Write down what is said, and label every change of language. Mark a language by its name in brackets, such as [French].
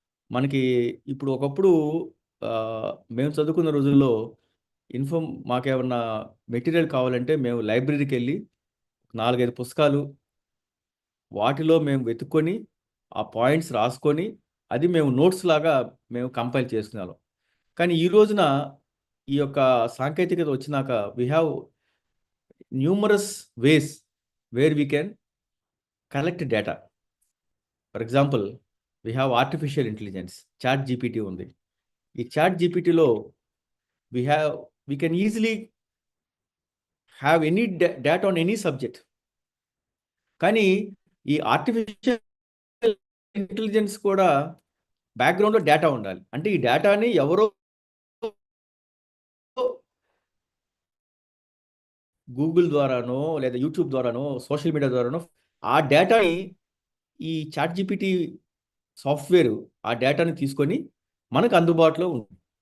[Telugu] మనకి ఇప్పుడు ఒకప్పుడు మేము చదువుకున్న రోజుల్లో మాకేమన్నా మెటీరియల్ కావాలంటే మేము లైబ్రరీకి వెళ్ళి 4-5 పుస్తకాలు వాటిలో మేము వెతుక్కొని ఆ పాయింట్స్ రాసుకొని అది మేము నోట్స్ లాగా మేము కంపైల్ చేసుకున్నాం. కానీ ఈ రోజున ఈ యొక్క సాంకేతికత వచ్చినాక [English] We have numerous ways where we can collect data. For example we have artificial intelligence, chat GPT ఉంది. ఈ chat జీపీటీలో we can easily have any data on any subject. [Telugu] కానీ ఈ ఆర్టిఫిషియల్ ఇంటెలిజెన్స్ కూడా బ్యాక్గ్రౌండ్లో డేటా ఉండాలి. అంటే ఈ డేటాని ఎవరో గూగుల్ ద్వారానో లేదా యూట్యూబ్ ద్వారానో సోషల్ మీడియా ద్వారానో ఆ డేటాని ఈ చాట్ జీపీటీ సాఫ్ట్వేర్ ఆ డేటాని తీసుకొని మనకు అందుబాటులో ఉంది.